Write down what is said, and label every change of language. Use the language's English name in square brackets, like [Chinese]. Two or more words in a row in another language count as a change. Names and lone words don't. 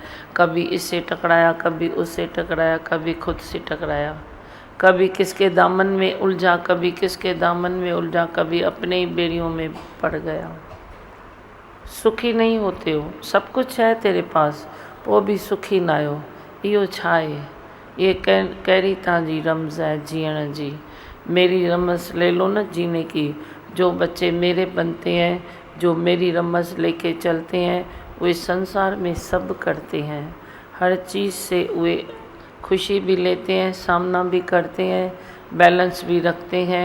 [Hindi] कभी इससे टकराया, कभी उससे टकराया, कभी खुद से टकराया, कभी किसके दामन में उलझा, कभी किसके दामन में उलझा, कभी अपने ही बेड़ियों में पड़ गया। सुखी नहीं होते हो, सब कुछ है तेरे पास, वो भी सुखी ना हो। [Sindhi] इहो छा है? ये कहिड़ी तव्हांजी रमज़ है जीअण जी? [Hindi] मेरी रमज़ ले लो ना जीने की। जो बच्चे मेरे बनते हैं, जो मेरी रमज़ लेके चलते हैं, वे संसार में सब करते हैं। हर चीज़ से वे खुशी भी लेते हैं, सामना भी करते हैं, बैलेंस भी रखते हैं।